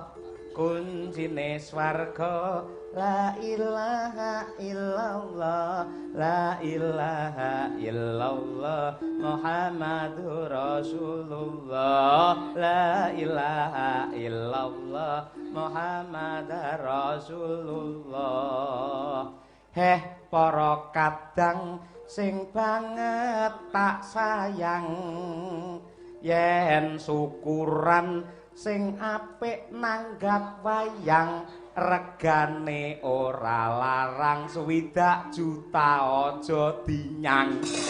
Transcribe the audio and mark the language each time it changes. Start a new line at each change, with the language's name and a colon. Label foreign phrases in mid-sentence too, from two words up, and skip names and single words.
Javanese: Kuncine swarga
Arabic: لا إله إلا الله. لا إله إلا الله محمد رسول الله. لا إله إلا الله محمدا رسول الله.
Javanese: Heh para kadang sing banget tak sayang yen syukuran sing apik nanggap wayang regane ora larang 20 juta aja dinyang.